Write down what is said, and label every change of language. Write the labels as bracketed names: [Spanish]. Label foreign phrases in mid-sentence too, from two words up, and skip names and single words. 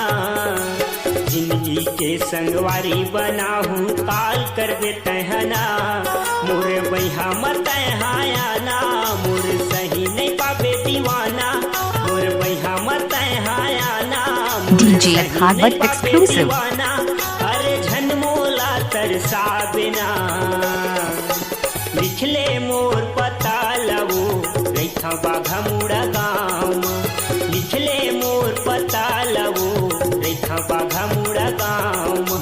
[Chhattisgarhi] जिंदगी के संगवारी बनाहूँ काल करबे तहना। मोर बैहा मत हायाना मोर सही नहीं पाबे दीवाना। मोर बैहा मत हायाना [English] DJ Harvard exclusive. [Chhattisgarhi] अरे झन मोला तरसाबेना। लिखले मोर पता लवो रेखा बाघा मुड़ा गाँव में। लिखले मोर पता लवो रेखा बाघा मुड़ा गाँव में।